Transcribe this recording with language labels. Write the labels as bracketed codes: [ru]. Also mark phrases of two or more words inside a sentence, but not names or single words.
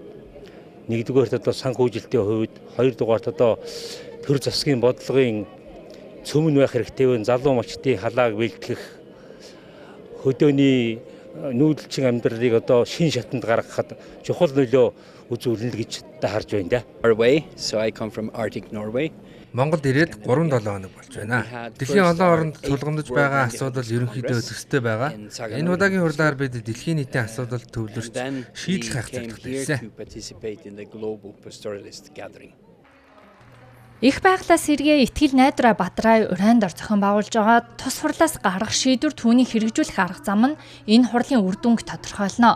[mn] Нэгдүгээрт одоо санхүүжилтийн хувьд, хоёрдугаарт одоо төр засгийн бодлогын цөмөн байх хэрэгтэй байна. Залуу малчдын халааг бэлтгэх, хөдөөний нүүдэлчин амьдралыг одоо шин шатанд гаргахад чухал нөлөө үзүүлнэ гэж харж байна. [en] Norway, so I come from Arctic Norway. [mn] Монголд ирээд 3-7 хоног болж байна. Дэлхийн олон оронд тулгамдж байгаа асуудал ерөнхийдөө төстэй байгаа. Энэ удаагийн хурлаар бид дэлхийн нийтийн асуудал төвлөрч шийдэл хайх зорилготой ирсэн. Их байглаас сэргээ итгэл найдвараа Бадраа урайнд ор зохион байгуулж байгаа тус хурлаас гаргах шийдвэр түүнийг хэрэгжүүлэх арга зам нь энэ хурлын үр дүнг тодорхойлно.